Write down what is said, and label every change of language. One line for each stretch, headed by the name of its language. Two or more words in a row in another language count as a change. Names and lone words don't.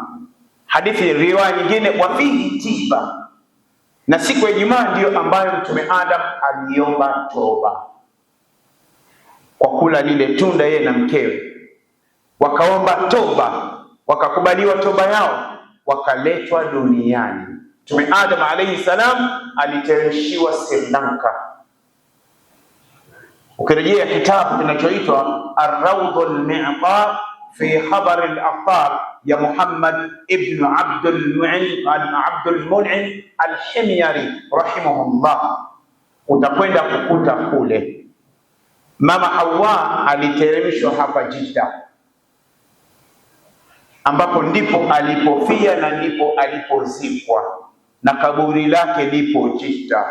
Swahili: Hadithi riwaya nyingine,
Arabic: وفيه تيب,
Swahili: na siku ya Ijumaa ndiyo ambayo Mtume Adam aliomba toba kwa kula lile tunda, yeye na mkewe wakaomba toba, wakakubaliwa toba yao, wakaletwa duniani. Mtume Adam
Arabic: عليه السلام
Swahili: aliteremshiwa Sri Lanka. Ukirejea kitabu kinachoitwa Ar-Rawdul Mi'tar fi Khabar al-Aqtar ya Muhammad ibn Abdul Mun'im al-Himyari rahimahullah, utakwenda kukuta kule Mama Hawa aliteremshwa hapa Jidda, ambapo ndipo alipofia na ndipo alipozikwa, na kaburi lake lipo Jidda.